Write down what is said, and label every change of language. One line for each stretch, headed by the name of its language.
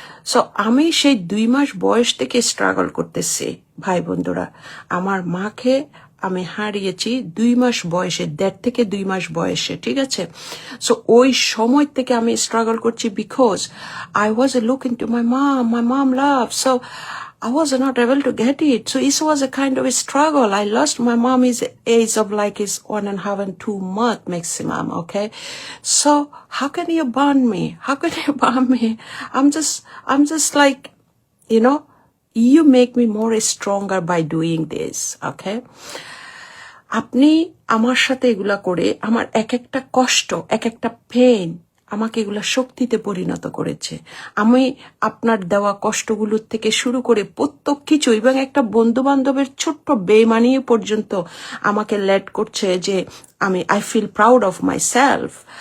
Bangla: So আমি সেই 2 মাস বয়স থেকে স্ট্রাগল করতেছি ভাই বন্ধুরা। আমার মাকে আমি হারিয়েছি 2 মাস বয়সে, 1.5 থেকে 2 মাস বয়সে, ঠিক আছে।
English: so
Bangla: ওই সময় থেকে আমি স্ট্রাগল করছি
English: Because I was looking to my mom love. So I was not able to get it. So it was a kind of a struggle. I lost my mom is age of like is 1.5 and 2 months maximum. Okay. So how can you burn me? How can you burn me? I'm just like, you know, you make me more stronger by doing this. Okay.
Bangla: আপনি আমার সাথে এগুলা করে আমার এক একটা কষ্ট, এক একটা পেইন আমাকে এগুলা শক্তিতে পরিণত করেছে। আমি আপনার দেওয়া কষ্টগুলোর থেকে শুরু করে প্রত্যেক কিছু, এবং একটা বন্ধু বান্ধবের ছোট্ট বেমানি পর্যন্ত আমাকে লেড করছে যে
English: I feel proud of myself.